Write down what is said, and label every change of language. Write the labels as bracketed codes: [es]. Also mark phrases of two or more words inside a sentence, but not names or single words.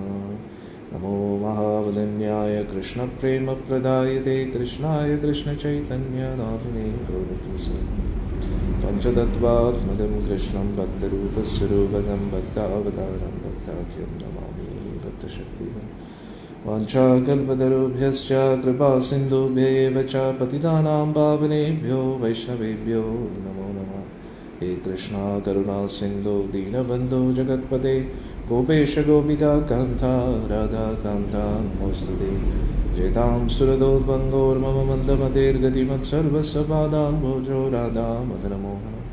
[sa] നമോ മഹാവദന്യായ കൃഷ്ണപ്രേമപ്രദായതേ കൃഷ്ണായ കൃഷ്ണചൈതന്യനാമിനേ ഗൗരത്വസേ. പഞ്ചതത്വാത്മകം കൃഷ്ണം ഭക്തരൂപസ്വരൂപകം ഭക്താവതാരം ഭക്താഖ്യം നമാമി ഭക്തശക്തിം. വാഞ്ചാകൽപതരുഭ്യശ്ച കൃപാസിന്ധുഭ്യൈവ ച പതിതാനാം പാവനേഭ്യോ വൈഷ്ണവേഭ്യോ നമോ നമഃ. ഹേ കൃഷ്ണ കരുണാ സിന്ധോ ദീനബന്ധോ ജഗത്പതേ ഗോപേശ ഗോപികാ കാന്ത രാധാകാന്ത നമോസ്തുതേ. ജയതാം സുരദോദ്വന്ദ്വോർമമ മന്ദമതേർഗതിമത്സർവസ്വപാദാംബോജോ രാധാ മദനമോഹന.